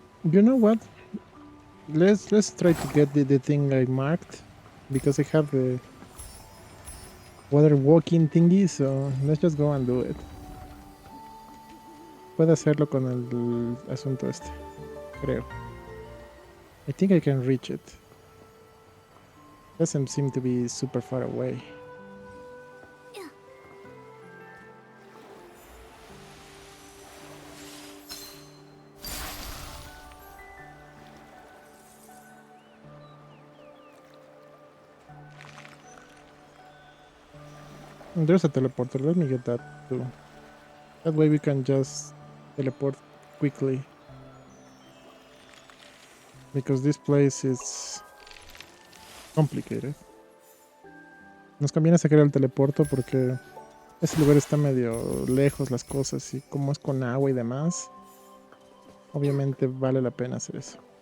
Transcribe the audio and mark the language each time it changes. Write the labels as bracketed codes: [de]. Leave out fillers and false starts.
[en] You know what? Let's try to get the thing I marked, because I have the water walking thingy, so let's just go and do it. [es] Puedo hacerlo con el asunto este, creo. [en] I think I can reach it. Doesn't seem to be super far away. There's a teleporter, let me get that too. That way we can just teleport quickly. Because this place is complicated. [es] Nos conviene sacar el teleporto porque ese lugar está medio lejos las cosas, y como es con agua y demás, obviamente vale la pena hacer eso.